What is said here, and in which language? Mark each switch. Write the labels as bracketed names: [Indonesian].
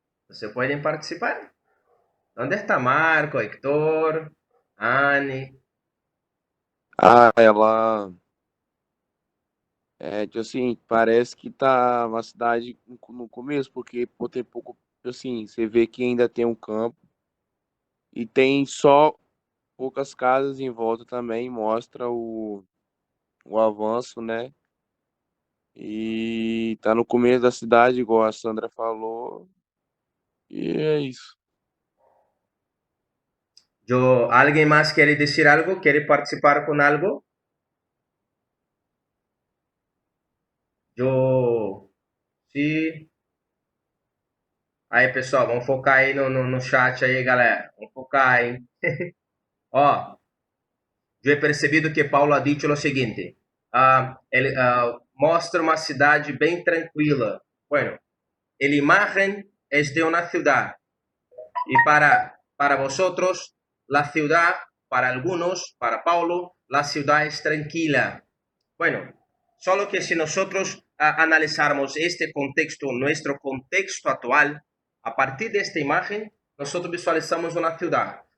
[Spanish] ¿Se pueden participar? ¿Dónde está Marco, Héctor, Anne? [Portuguese] Ah, ela tipo assim, parece que tá uma cidade no começo, porque pô, tem pouco, assim, você vê que ainda tem um campo e tem só poucas casas em volta também, mostra o avanço, né? E tá no começo da cidade, igual a Sandra falou, e é isso. [Spanish] ¿Alguien más quiere decir algo? ¿Quiere participar con algo? Sí. [Portuguese] Aí, pessoal, vamos focar aí no chat aí, galera. Vamos focar aí. Ó, eu he percebido que Paulo [Spanish] ha dicho [Portuguese] o seguinte. Ele mostra uma cidade bem tranquila. Bueno, a imagem é de uma cidade. [Spanish] Y para vosotros, la ciudad, para algunos, para Paulo, la ciudad es tranquila. Bueno, solo que si nosotros analizáramos este contexto, nuestro contexto actual, a partir de esta imagen, nosotros visualizamos una ciudad.